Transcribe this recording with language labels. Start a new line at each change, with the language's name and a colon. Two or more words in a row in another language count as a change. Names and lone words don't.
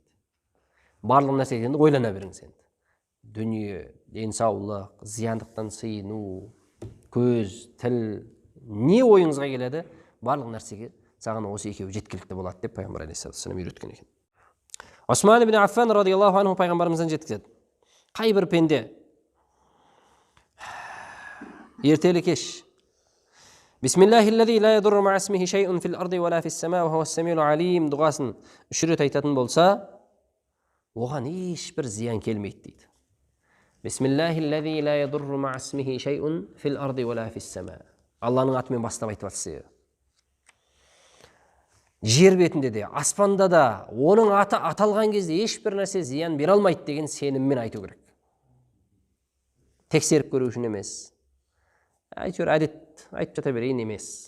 Kazakh: Барлық нәрсеге енді ойлана беріңіз енді. Дүние, денсаулық, зияндықтан сыйыну, көз, тіл, не ойыңызға келеді, барлық нәрсеге саған осы екеуі жеткілікті болады деп пайғамбар
Arabic: عليه الصلاة والسلام
Kazakh: үйреткен екен. Осман ибн Аффан
Arabic: رضي الله عنه
Kazakh: пайғамбарымыздан жеткізеді. Қай бір пенде ертелі кеш
Arabic: بسم الله الذي لا يضر مع اسمه شيء في الأرض ولا في السماء وهو السميع العليم
Kazakh: дұғасын 3 рет айтатын болса, оған ешбір зиян келмейді дейді.
Arabic: بسم الله الذي لا يضر مع اسمه شيء في الأرض ولا في السماء.
Kazakh: Алланың атымен бастап айтып жатса, жер бетінде де, аспанда да оның аты аталған кезде ешбір нәрсе зиян бере алмайды деген сеніммен айту керек. Тексеріп көру үшін емес. Әйтеуір әдет айтып жата берейін емес.